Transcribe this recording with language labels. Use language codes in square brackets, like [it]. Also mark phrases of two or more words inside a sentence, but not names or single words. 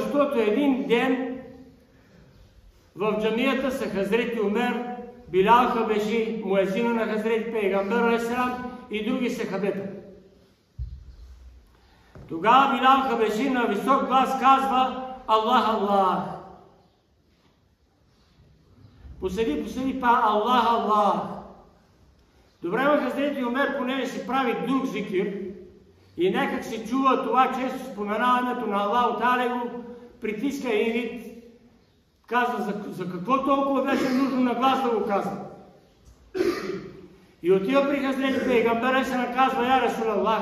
[bg] Защото един ден в джамията са Хазрет Умер, Билал Хабеши, муезина на Хазрет Пейгамбер алейхиссалам и други сахабета. Тогава Билал Хабеши на висок глас казва: Аллах, Аллах. Поседи па: Аллах, Аллах. Добре, Хазрет Умер, понеже си прави друг зикир и някак си чува това често споменаването на Аллах Таала и го притиска един вид. Казва: за какво толкова беше нужно на глас да го казва? И отива при Хазрет Пейгамбер и се наказва: [ar] يا رسول الله.